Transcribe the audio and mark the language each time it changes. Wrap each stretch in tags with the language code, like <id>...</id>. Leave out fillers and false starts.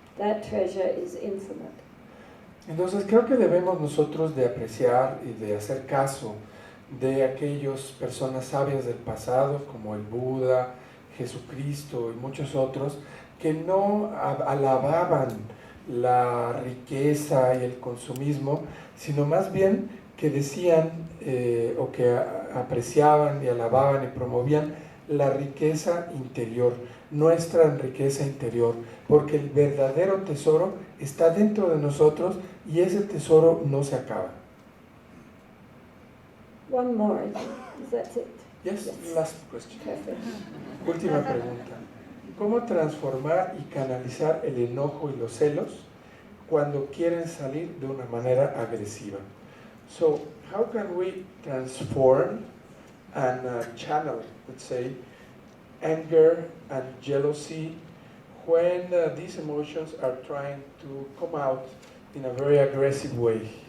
<en>That treasure is infinite.</en> <es>Entonces creo que debemos nosotros de apreciar y de hacer caso de aquellas personas sabias del pasado, como el Buda, Jesucristo y muchos otros, que no alababan la riqueza y el consumismo, sino más bien que decían o que apreciaban y alababan y promovían la riqueza interior, nuestra riqueza interior, porque el verdadero tesoro está dentro de nosotros y ese tesoro no se acaba.</es> <en>One more, is that it? Yes, last question. Perfect.</en> <es>Última pregunta. ¿Cómo transformar y canalizar el enojo y los celos cuando quieren salir de una manera agresiva?</es> <en>So, how can we transform and channel, let's say, anger and jealousy when these emotions are trying to come out in a very aggressive way?</en>